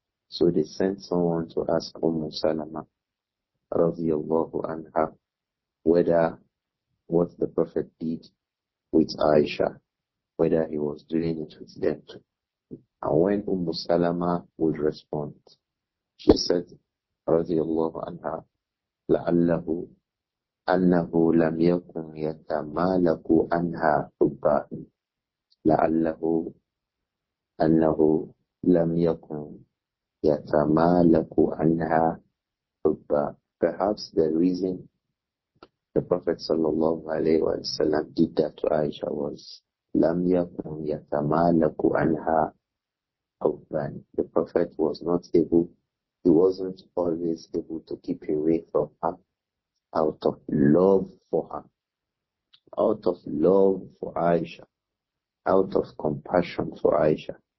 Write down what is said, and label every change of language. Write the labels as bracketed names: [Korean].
[English] So they sent someone to ask Salama radiyallahu anha whether what the Prophet did with Āishah, whether he was doing it with them too. And when Salama would respond, she said radiyallahu anha, [Arabic] لعله أنه لم يكن يتمالك عنها حبا. لعله أنه لم يكن يتمالك عنها حبا. [English] Perhaps the reason the Prophet sallallahu alayhi wa sallam did that to Āishah was [Arabic] لم يكن يتمالك عنها حبا. [English] The Prophet was not able, he wasn't always able to keep away from her out of love for her, out of love for Āishah, out of compassion for Āishah.